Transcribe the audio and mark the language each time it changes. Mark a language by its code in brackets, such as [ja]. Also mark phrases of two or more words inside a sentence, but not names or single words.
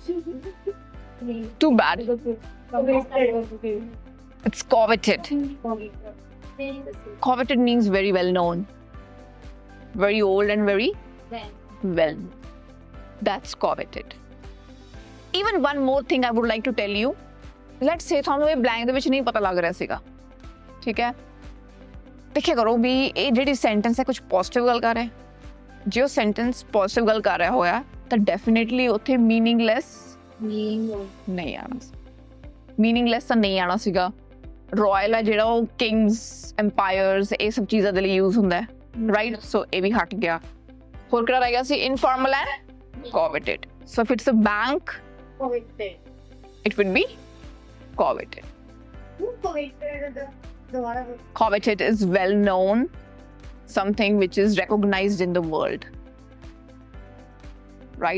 [en] Too bad. It's coveted. Coveted means very well known. Very old and very well known. That's coveted. Even one more thing I would like to tell you. Let's say [pa] ਤੁਹਾਨੂੰ ਇਹ blank ਦੇ ਵਿੱਚ ਨਹੀਂ ਪਤਾ ਲੱਗ ਰਿਹਾ ਸੀਗਾ, ਠੀਕ ਹੈ? ਦੇਖਿਆ ਕਰੋ ਵੀ ਇਹ ਜਿਹੜੀ sentence ਹੈ ਕੁਝ positive ਗੱਲ ਕਰ ਰਿਹਾ ਹੈ। ਜੇ ਉਹ sentence positive ਗੱਲ ਕਰ ਰਿਹਾ ਹੋਇਆ ਤਾਂ definitely ਉੱਥੇ meaningless ਨਹੀਂ ਆਣਾ ਸੀ। meaningless ਤਾਂ ਨਹੀਂ ਆਣਾ ਸੀਗਾ। royal ਹੈ ਜਿਹੜਾ ਉਹ [en] kings, empires [pa] ਇਹ ਸਭ ਚੀਜ਼ਾਂ ਦੇ ਲਈ use ਹੁੰਦਾ ਹੈ, right? So ਇਹ ਵੀ ਹਟ ਗਿਆ। ਹੋਰ ਕਿਹੜਾ ਰਹਿ ਗਿਆ ਸੀ? [en] informal and coveted. So if it's a bank, it would be coveted. Coveted is well known, something which is recognized in the world, right?